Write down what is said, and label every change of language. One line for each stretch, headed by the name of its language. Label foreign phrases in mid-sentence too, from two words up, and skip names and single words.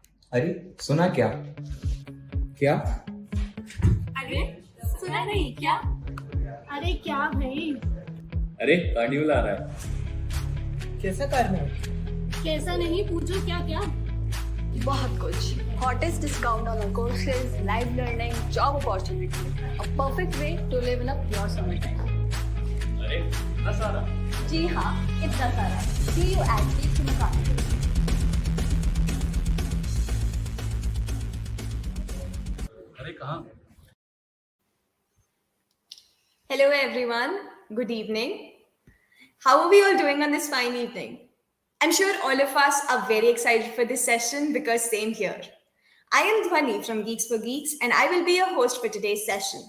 Hindi: अरे सुना क्या? क्या? अरे सुना नहीं क्या? अरे क्या भाई? अरे कार्निवल आ रहा है। कैसा कार्निवल? कैसा नहीं, पूछो क्या क्या? बहुत कुछ.
English: Hottest discount on our courses, live learning, job opportunities. A perfect way to live in a pure summertime.
Hindi: अरे इतना सारा? जी हाँ, इतना सारा.
English: See you at Geeks in the Carnival.
Hindi: अरे कहाँ?
English: Hello everyone. Good evening. How are we all doing on this fine evening? I'm sure all of us are very excited for this session because same here. I am Dhwani from GeeksforGeeks and I will be your host for today's session.